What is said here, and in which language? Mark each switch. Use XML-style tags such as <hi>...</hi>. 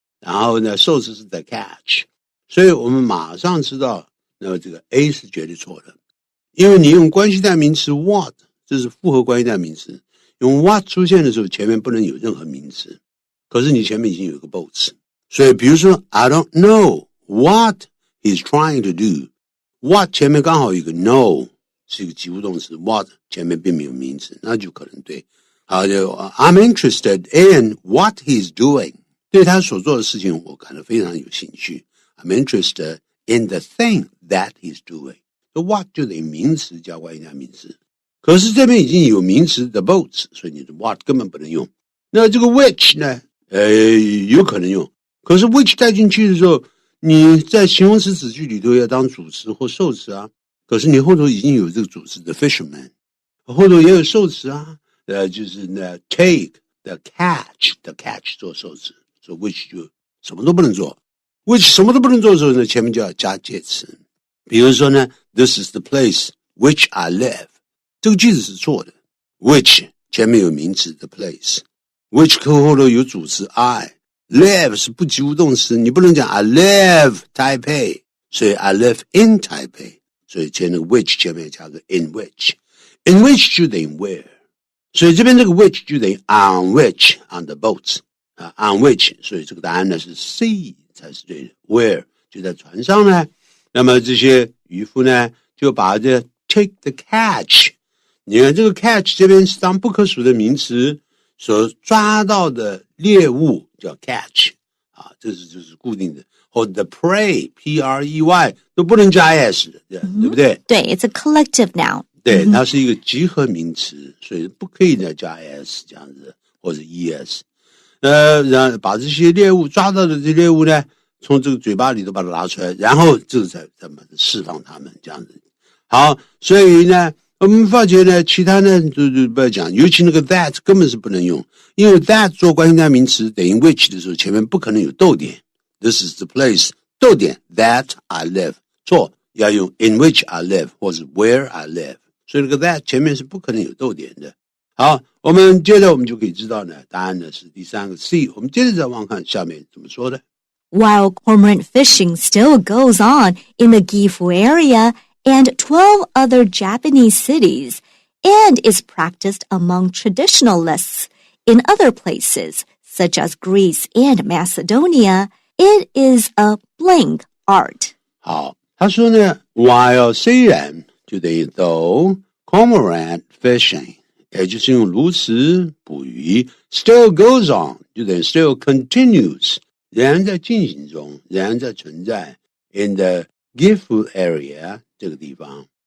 <zh>然后呢，受词是 the catch， 所以我们马上知道，那么这个 A 是绝对错的，因为你用关系代名词 what， 这是复合关系代名词，用 what 出现的时候，前面不能有任何名词，可是你前面已经有一个 both， 所以比如说</zh> <en>I don't know what he's trying to do，</en> <zh>what 前面刚好有一个 know 是一个及物动词 ，what 前面并没有名词，那就可能对。</zh> <en>好，就 I'm interested in what he's doing。</en> <zh>对他所做的事情我感到非常有兴趣</zh> <en>I'm interested in the thing that he's doing。</en> <zh>What 就等于名词加关系代名词，可是这边已经有名词 the boats， 所以你的 what 根本不能用。那这个 which 呢有可能用，可是 which 带进去的时候，你在形容词子句里头要当主词或受词啊，可是你后头已经有这个主词的 fisherman， 后头也有受词啊，就是呢</zh> <en>take the catch</en> <zh>做受词，所以 which 就什么都不能做。 which 什么都不能做的时候呢，前面就要加介词。比如说呢</zh> <en>，This is the place which I live，</en> <zh>这个句子是错的。 which 前面有名词 the place，which 后头有主词 I，live 是不及物动词，你不能讲</zh> <en>I live Taipei，</en> <zh>所以</zh> <en>I live in Taipei，</en> <zh>所以前面 which 前面加个 in which，in which 就等于 where， 所以这边这个 which 就等于</zh> <en>on which on the boats。</en> <zh>on which， 所以这个答案呢是 C 才是对的 where 就在船上呢，那么这些渔夫呢就把这</zh> <en>take the catch，</en> <zh>你看这个 catch 这边是当不可数的名词，所抓到的猎物叫 catch 这是就是固定的，或者 the prey P-R-E-Y 都不能加 s 的，对不对？</zh> <en>对 it's a collective noun，</en> <zh>对，它是一个集合名词，所以不可以再加 s 这样子，或者 es。然后把这些猎物抓到的这些猎物呢，从这个嘴巴里头把它拿出来，然后这个才把它释放它们这样子。好，所以呢我们发觉呢其他呢就不要讲，尤其那个 that 根本是不能用，因为 that 做关系代名词等于 which 的时候前面不可能有逗点。</zh> <en>This is the place 逗点 that I live 错，</en> <zh>要用</zh> <en>in which I live</en> <zh>或是</zh> <en>where I live，</en> <zh>所以那个</zh> <en>that</en> <zh>前面是不可能有逗点的。好，我们接着我们就可以知道呢答案呢是第三个 C。我们接着再往看下面怎么说的。</zh> <en>While cormorant fishing still goes on in the Gifu area and 12 other Japanese cities, and is practiced among traditionalists in other places, such as Greece and Macedonia, it is a blank art.</en> <zh>好，他说呢 while 虽然就等于 though cormorant fishing 也就是用鸬鹚捕鱼</zh> <en>still goes on</en> <zh>就等于</zh> <en>still continues</en> <zh>仍然在进行中，仍然在存在</zh> <en>in the Gifu area</en> <zh>这个地方</zh>